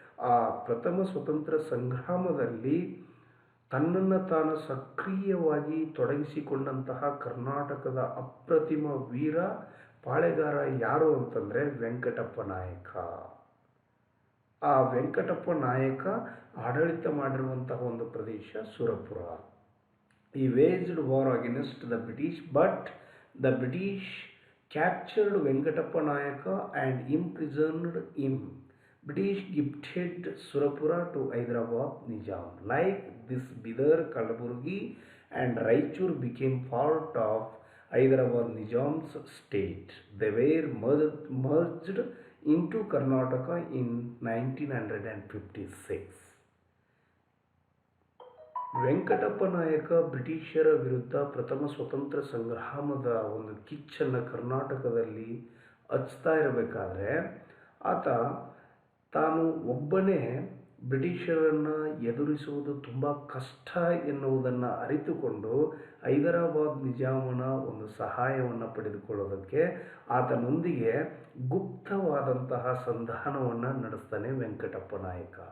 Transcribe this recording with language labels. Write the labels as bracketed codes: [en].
[kn] ಆ ಪ್ರಥಮ ಸ್ವತಂತ್ರ ಸಂಗ್ರಾಮದಲ್ಲಿ ತನ್ನನ್ನು ತಾನು ಸಕ್ರಿಯವಾಗಿ ತೊಡಗಿಸಿಕೊಂಡಂತಹ ಕರ್ನಾಟಕದ ಅಪ್ರತಿಮ ವೀರ ಪಾಳೆಗಾರ ಯಾರು ಅಂತಂದರೆ ವೆಂಕಟಪ್ಪ ನಾಯಕ. ಆ ವೆಂಕಟಪ್ಪ ನಾಯಕ ಆಡಳಿತ ಮಾಡಿರುವಂತಹ ಒಂದು ಪ್ರದೇಶ Surapura. [en] He waged war against the British, but the British captured Venkatappa Nayaka and imprisoned him. British gifted Surapura to Hyderabad Nizam. Like this, Bidar, Kalaburgi and Raichur became part of Hyderabad Nizam's state. They were merged into Karnataka in 1956. [kn] Venkatappa ನಾಯಕ ಬ್ರಿಟಿಷರ ವಿರುದ್ಧ ಪ್ರಥಮ ಸ್ವತಂತ್ರ ಸಂಗ್ರಾಮದ ಒಂದು ಕಿಚ್ಚನ್ನು ಕರ್ನಾಟಕದಲ್ಲಿ ಹಚ್ತಾ ಇರಬೇಕಾದ್ರೆ ಆತ ತಾನು ಒಬ್ಬನೇ ಬ್ರಿಟಿಷರನ್ನು ಎದುರಿಸುವುದು ತುಂಬ ಕಷ್ಟ ಎನ್ನುವುದನ್ನು ಅರಿತುಕೊಂಡು ಹೈದರಾಬಾದ್ ನಿಜಾಮನ ಒಂದು ಸಹಾಯವನ್ನು ಪಡೆದುಕೊಳ್ಳೋದಕ್ಕೆ ಆತನೊಂದಿಗೆ ಗುಪ್ತವಾದಂತಹ ಸಂಧಾನವನ್ನು ನಡೆಸ್ತಾನೆ ವೆಂಕಟಪ್ಪ ನಾಯಕ.